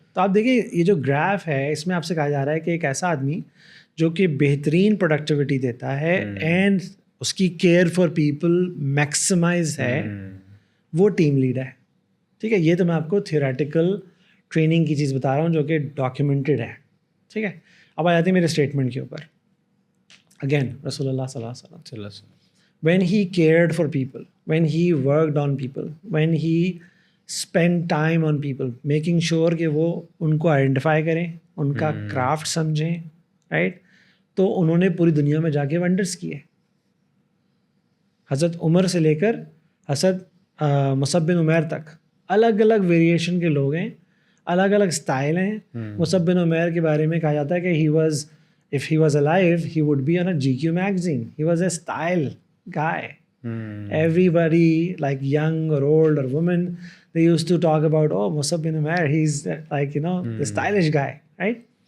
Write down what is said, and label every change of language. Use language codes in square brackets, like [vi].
[hi] तो आप देखिए ये जो ग्राफ है इसमें आपसे कहा जा रहा है कि एक ऐसा आदमी जो कि बेहतरीन प्रोडक्टिविटी देता है एंड उसकी [en] care for people maximise [hi] है, वो टीम लीड है, ठीक है. ये तो मैं आपको थियोरेटिकल ट्रेनिंग की चीज़ बता रहा हूँ जो कि डॉक्यूमेंटेड है, ठीक है. अब आ जाती है मेरे स्टेटमेंट के ऊपर. [en] again रसूलुल्लाह सल्लल्लाहु अलैहि वसल्लम, when he cared for people, when he worked on people, when he spent time on people, making sure [hi] कि वो उनको आइडेंटिफाई करें, उनका क्राफ्ट समझें, [en] Right. [hi] तो उन्होंने पूरी दुनिया में जाके वंडर्स किए. हज़रत उमर से लेकर हज़रत मुसअब बिन उमैर तक अलग अलग वेरिएशन के लोग हैं, अलग अलग स्टाइल हैं. मुसअब बिन उमैर के बारे में कहा जाता है कि [en] he was, if he was alive, he would be on a GQ magazine. He was a style guy. Everybody, like young or old or woman, they used to talk about, oh, Musab bin Umair, he's like, you know, the stylish guy, right?